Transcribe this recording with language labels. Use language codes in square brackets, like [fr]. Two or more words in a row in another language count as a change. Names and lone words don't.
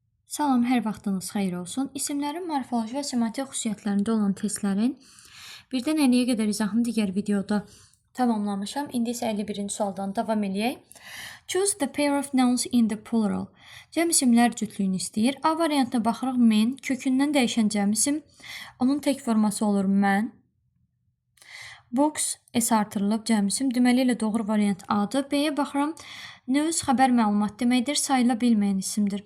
[az] Salam, hər vaxtınız xeyir olsun. İsimlərin morfoloji və semantik xüsusiyyətlərində olan testlərin birdən 50-yə qədər izahını digər videoda tamamlamışam. İndi isə 51-ci sualdan davam eləyək. [en] Choose the pair of nouns in the plural. [az] Cəm isimlər cütlüyünü istəyir. A variantına baxırıq men, kökündən dəyişən cəm isim. Onun tək forması olur mən. Books, S artırılıb cəm isim. Deməli ilə doğru variant A-dır. B-yə baxıram. News xəbər məlumat deməkdir. Sayıla bilməyən isimdir.